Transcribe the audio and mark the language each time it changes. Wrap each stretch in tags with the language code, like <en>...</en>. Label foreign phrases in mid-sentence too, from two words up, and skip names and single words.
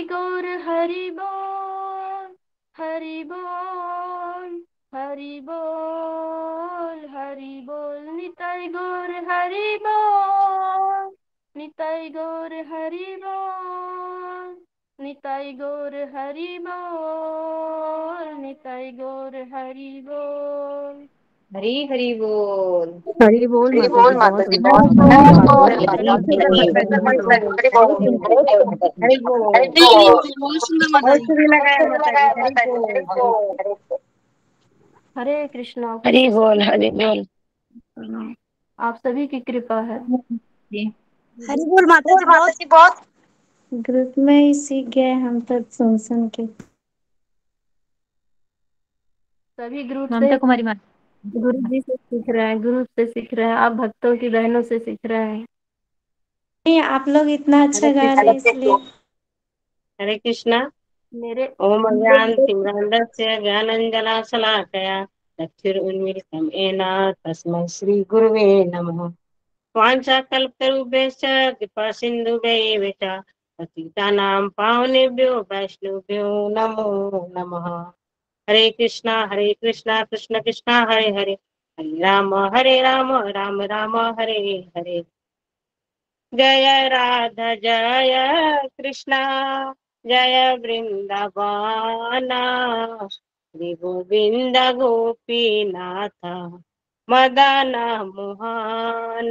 <hi>गौर हरि बोल हरि बोल हरि बोल हरि बोल निताई गौर हरि बोल निताई गौर हरि बोल निताई गौर हरि बोल निताई गौर हरि बोल हरी हरी बोल। हरी बोल हरी माता बोल जी, माता बहुत जी, सुंदर बहुत हरे कृष्णा। हरी बोल हरी बोल। आप सभी की कृपा है। हरी बोल माता जी, बहुत ग्रुप में ही सीख गए हम तो सुन के। सभी ग्रुप ममता से कुमारी माता गुरु जी से सीख रहे हैं, गुरु से सीख रहे हैं, आप भक्तों की बहनों से सीख रहे हैं। नहीं, आप लोग इतना अच्छा गा रहे हैं इसलिए। हरे कृष्णा। मेरे</hi> <sa>ओम अज्ञानतिमिरान्धस्य ज्ञानाञ्जनशलाकया चक्षुरुन्मीलितं येन तस्मै श्रीगुरुवे नमः। वाञ्छाकल्पतरुभ्यश्च कृपा सिन्धुभ्यैव च पतितानां पावनेभ्यो वैष्णवेभ्यो नमो नमः। हरे कृष्णा कृष्ण कृष्ण हरे हरे, हरे राम राम राम हरे हरे।</sa> <hi>जय राधा जय कृष्णा जय वृंदावन, श्री गोविंद गोपीनाथ मदन मोहन।</hi>